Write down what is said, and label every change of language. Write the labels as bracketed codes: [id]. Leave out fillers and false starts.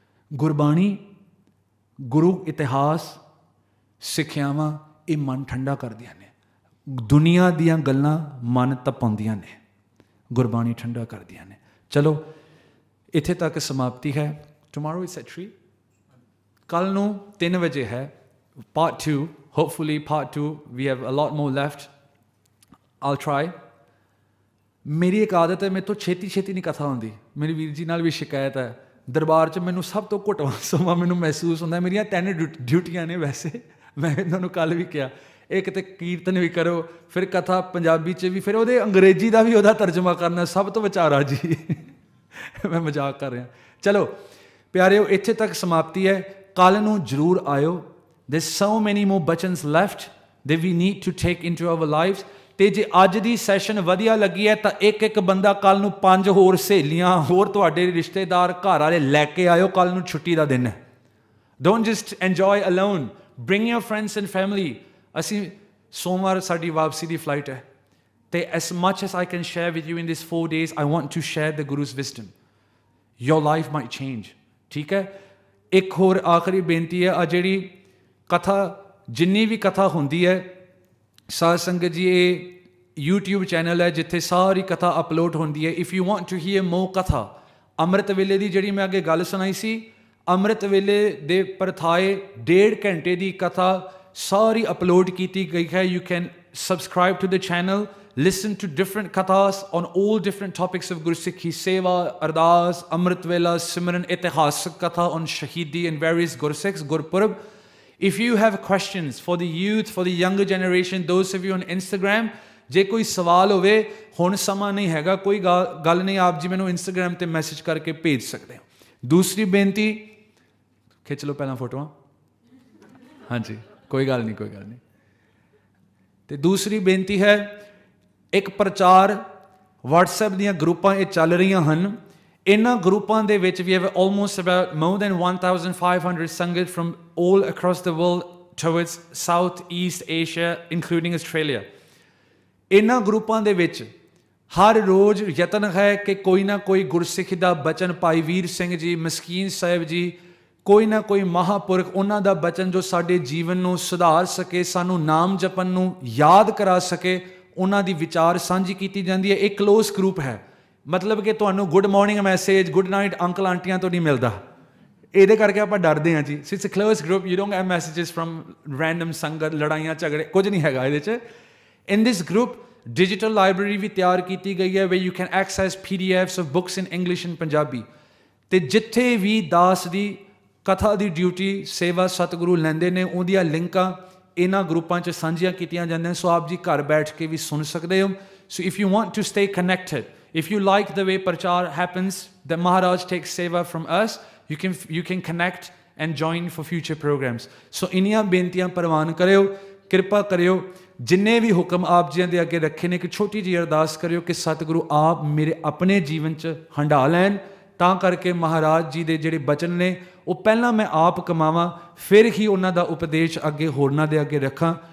[pa] ਗੁਰਬਾਣੀ, ਗੁਰੂ ਇਤਿਹਾਸ, ਸਿੱਖਿਆਵਾਂ ਇਹ ਮਨ ਠੰਡਾ ਕਰਦੀਆਂ ਨੇ। ਦੁਨੀਆ ਦੀਆਂ ਗੱਲਾਂ ਮਨ ਤਪਾਉਂਦੀਆਂ ਨੇ, ਗੁਰਬਾਣੀ ਠੰਡਾ ਕਰਦੀਆਂ ਨੇ। ਚਲੋ ਇੱਥੇ ਤੱਕ ਸਮਾਪਤੀ ਹੈ। [en] tomorrow it's at 3, [pa] ਕੱਲ੍ਹ ਨੂੰ 3 ਵਜੇ ਹੈ [en] part 2, hopefully part 2, we have a lot more left. I'll try. [pa] ਮੇਰੀ ਇੱਕ ਆਦਤ ਹੈ, ਮੇਰੇ ਤੋਂ ਛੇਤੀ ਨਹੀਂ ਕਥਾ ਹੁੰਦੀ। ਮੇਰੀ ਵੀਰ ਜੀ ਨਾਲ ਵੀ ਸ਼ਿਕਾਇਤ ਹੈ, ਦਰਬਾਰ 'ਚ ਮੈਨੂੰ ਸਭ ਤੋਂ ਘੁੱਟਵਾਂ ਸਮਾਂ ਮੈਨੂੰ ਮਹਿਸੂਸ ਹੁੰਦਾ। ਮੇਰੀਆਂ 3 ਡਿਊਟੀਆਂ ਨੇ ਵੈਸੇ, ਮੈਂ ਇਹਨਾਂ ਨੂੰ ਕੱਲ੍ਹ ਵੀ ਕਿਹਾ, ਇੱਕ ਤਾਂ ਕੀਰਤਨ ਵੀ ਕਰੋ, ਫਿਰ ਕਥਾ ਪੰਜਾਬੀ 'ਚ ਵੀ, ਫਿਰ ਉਹਦੇ ਅੰਗਰੇਜ਼ੀ ਦਾ ਵੀ ਉਹਦਾ ਤਰਜਮਾ ਕਰਨਾ, ਸਭ ਤੋਂ ਵਿਚਾਰਾ ਜੀ। ਮੈਂ ਮਜ਼ਾਕ ਕਰ ਰਿਹਾ। ਚਲੋ ਪਿਆਰਿਓ, ਇੱਥੇ ਤੱਕ ਸਮਾਪਤੀ ਹੈ। ਕੱਲ੍ਹ ਨੂੰ ਜ਼ਰੂਰ ਆਇਓ। [en] There's so many more bachans left that we need to take into our lives. [pa] ਤੇ ਜੇ ਅੱਜ ਦੀ ਸੈਸ਼ਨ ਵਧੀਆ ਲੱਗੀ ਹੈ ਤਾਂ ਇੱਕ ਬੰਦਾ ਕੱਲ੍ਹ ਨੂੰ 5 ਹੋਰ ਸਹੇਲੀਆਂ, ਹੋਰ ਤੁਹਾਡੇ ਰਿਸ਼ਤੇਦਾਰ, ਘਰ ਵਾਲੇ ਲੈ ਕੇ ਆਇਓ। ਕੱਲ੍ਹ ਨੂੰ ਛੁੱਟੀ ਦਾ ਦਿਨ ਹੈ। [en] Don't just enjoy alone. Bring your friends and family. [pa] ਅਸੀਂ ਸੋਮਵਾਰ ਸਾਡੀ ਵਾਪਸੀ ਦੀ ਫਲਾਈਟ ਹੈ, [en] ਤੇ as much as I can share with you in these 4 days, I want to share the Guru's wisdom. Your life might change. [pa] ਠੀਕ ਹੈ, ਇੱਕ ਹੋਰ ਆਖਰੀ ਬੇਨਤੀ ਹੈ। ਆ ਜਿਹੜੀ ਕਥਾ, ਜਿੰਨੀ ਵੀ ਕਥਾ ਹੁੰਦੀ ਹੈ, ਸਾਧ ਸੰਗਤ ਜੀ, ਇਹ YouTube ਚੈਨਲ ਹੈ ਜਿੱਥੇ ਸਾਰੀ ਕਥਾ ਅਪਲੋਡ ਹੁੰਦੀ ਹੈ। [en] if you want to hear more [pa] ਕਥਾ, ਅੰਮ੍ਰਿਤ ਵੇਲੇ ਦੀ ਜਿਹੜੀ ਮੈਂ ਅੱਗੇ ਗੱਲ ਸੁਣਾਈ ਸੀ, ਅੰਮ੍ਰਿਤ ਵੇਲੇ ਦੇ ਪਰਥਾਏ 1.5 ਘੰਟੇ ਦੀ ਕਥਾ ਸਾਰੀ ਅਪਲੋਡ ਕੀਤੀ ਗਈ ਹੈ। [en] You can subscribe to the channel, listen to different kathas on all different topics of Gursikhi, Seva, Ardas, Amrit Vela, Simran, Itihasak Katha on Shahidi and various Gursikhs, Gurpurab. If you have questions for the youth, for the younger generation, those of you on Instagram, [pa] ਜੇ ਕੋਈ ਸਵਾਲ ਹੋਵੇ, ਹੁਣ ਸਮਾਂ ਨਹੀਂ ਹੈਗਾ, ਕੋਈ ਗੱਲ ਨਹੀਂ, ਆਪ ਜੀ ਮੈਨੂੰ ਇੰਸਟਾਗ੍ਰਾਮ ਤੇ ਮੈਸੇਜ ਕਰਕੇ ਭੇਜ ਸਕਦੇ ਹੋ। ਦੂਸਰੀ ਬੇਨਤੀ, ਖਿੱਚ ਲਓ ਪਹਿਲਾਂ ਫੋਟੋਆਂ। ਹਾਂਜੀ, ਕੋਈ ਗੱਲ ਨਹੀਂ। ਤੇ ਦੂਸਰੀ ਬੇਨਤੀ ਹੈ, ਇੱਕ ਪ੍ਰਚਾਰ WhatsApp ਦੀਆਂ ਗਰੁੱਪਾਂ ਇਹ ਚੱਲ ਰਹੀਆਂ ਹਨ। ਇਹਨਾਂ ਗਰੁੱਪਾਂ ਦੇ ਵਿੱਚ ਵੀ [en] almost about more than 1,500 sangat from all across the world towards South East Asia, including Australia. [pa] ਇਹਨਾਂ ਗਰੁੱਪਾਂ ਦੇ ਵਿੱਚ ਹਰ ਰੋਜ਼ ਯਤਨ ਹੈ ਕਿ ਕੋਈ ਨਾ ਕੋਈ ਗੁਰਸਿੱਖ ਦਾ ਬਚਨ, ਭਾਈ ਵੀਰ ਸਿੰਘ ਜੀ, ਮਸਕੀਨ ਸਾਹਿਬ ਜੀ, ਕੋਈ ਨਾ ਕੋਈ ਮਹਾਂਪੁਰਖ, ਉਹਨਾਂ ਦਾ ਬਚਨ ਜੋ ਸਾਡੇ ਜੀਵਨ ਨੂੰ ਸੁਧਾਰ ਸਕੇ, ਸਾਨੂੰ ਨਾਮ ਜਪਣ ਨੂੰ ਯਾਦ ਕਰਾ ਸਕੇ, ਉਹਨਾਂ ਦੀ ਵਿਚਾਰ ਸਾਂਝੀ ਕੀਤੀ ਜਾਂਦੀ ਹੈ। ਇਹ ਕਲੋਜ਼ ਗਰੁੱਪ ਹੈ, ਮਤਲਬ ਕਿ ਤੁਹਾਨੂੰ good morning message, good night uncle ਆਂਟੀਆਂ ਤੋਂ ਨਹੀਂ ਮਿਲਦਾ। ਇਹਦੇ ਕਰਕੇ ਆਪਾਂ ਡਰਦੇ ਹਾਂ ਜੀ। [en] so it's a close group, you don't get messages from random sangat, [pa] ਲੜਾਈਆਂ ਝਗੜੇ, ਕੁਝ ਨਹੀਂ ਹੈਗਾ ਇਹਦੇ 'ਚ। [en] in this group digital library [pa] ਵੀ ਤਿਆਰ ਕੀਤੀ ਗਈ ਹੈ, [en] Way you can access PDFs of books in English and Punjabi. [pa] ਅਤੇ ਜਿੱਥੇ ਵੀ ਦਾਸ ਦੀ ਕਥਾ ਦੀ ਡਿਊਟੀ, ਸੇਵਾ ਸਤਿਗੁਰੂ ਲੈਂਦੇ ਨੇ, ਉਹਦੀਆਂ ਲਿੰਕਾਂ ਇਹਨਾਂ ਗਰੁੱਪਾਂ 'ਚ ਸਾਂਝੀਆਂ ਕੀਤੀਆਂ ਜਾਂਦੀਆਂ, ਸੋ ਆਪ ਜੀ ਘਰ ਬੈਠ ਕੇ ਵੀ ਸੁਣ ਸਕਦੇ ਹੋ। [en] So if you want to stay connected, if you like the way prachar happens, that Maharaj takes seva from us, you can connect and join for future programs. [pa] So ਇੰਨੀਆਂ ਬੇਨਤੀਆਂ ਪ੍ਰਵਾਨ ਕਰਿਓ, ਕਿਰਪਾ ਕਰਿਓ। ਜਿੰਨੇ ਵੀ ਹੁਕਮ ਆਪ ਜੀਆਂ ਦੇ ਅੱਗੇ ਰੱਖੇ ਨੇ, ਇੱਕ ਛੋਟੀ ਜਿਹੀ ਅਰਦਾਸ ਕਰਿਓ ਕਿ ਸਤਿਗੁਰੂ ਆਪ ਮੇਰੇ ਆਪਣੇ ਜੀਵਨ 'ਚ ਹੰਢਾ ਲੈਣ, ਤਾਂ ਕਰਕੇ ਮਹਾਰਾਜ ਜੀ ਦੇ ਜਿਹੜੇ ਬਚਨ ਨੇ ਉਹ ਪਹਿਲਾਂ ਮੈਂ ਆਪ ਕਮਾਵਾਂ, ਫਿਰ ਹੀ ਉਹਨਾਂ ਦਾ ਉਪਦੇਸ਼ ਅੱਗੇ ਹੋਰਨਾਂ ਦੇ ਅੱਗੇ ਰੱਖਾਂ।